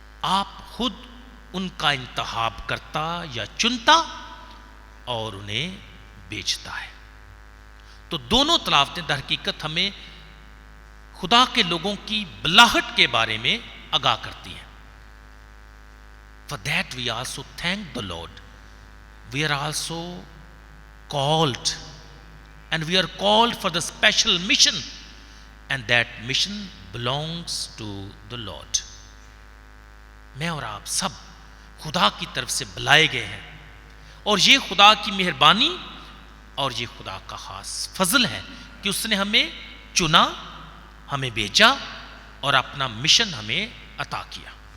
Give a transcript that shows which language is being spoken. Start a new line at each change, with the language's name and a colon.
Urdu: آپ خود ان کا انتخاب کرتا یا چنتا اور انہیں بیچتا ہے۔ تو دونوں تلاوتیں در حقیقت ہمیں خدا کے لوگوں کی بلاہٹ کے بارے میں آگاہ کرتی ہیں۔
English: For that we also thank the Lord. We are also called, and we are called for the special mission, and that mission belongs to the Lord.
Urdu: میں اور آپ سب خدا کی طرف سے بلائے گئے ہیں، اور یہ خدا کی مہربانی اور یہ خدا کا خاص فضل ہے کہ اس نے ہمیں چنا، ہمیں بھیجا اور اپنا مشن ہمیں عطا کیا۔